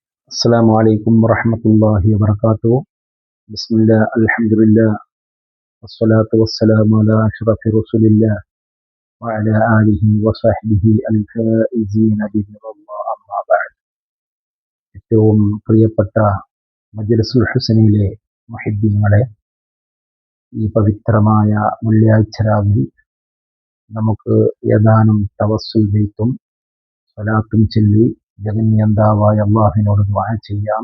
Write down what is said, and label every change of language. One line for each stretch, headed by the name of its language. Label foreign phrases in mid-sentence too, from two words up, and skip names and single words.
Arabic: السلام عليكم ورحمة الله وبركاته. بسم الله الحمد لله والصلاة والسلام على أشرف رسول الله وعلى آله وصحبه الفائزين برضا الله. أما بعد.
Malayalam: ഏറ്റവും പ്രിയപ്പെട്ട മജ്‌ലിസുൽ ഹുസനിലെ മുഹിബ്ബീങ്ങളെ, ഈ പവിത്രമായ വെള്ളിയാഴ്ച രാവിൽ നമുക്ക് ഏതാനും തവസ്സുൽ ബൈത്തും സ്വലാത്തും ചൊല്ലി ജഗന്നിയന്താവായ അല്ലാഹുവിനോട് ദുആ ചെയ്യാം.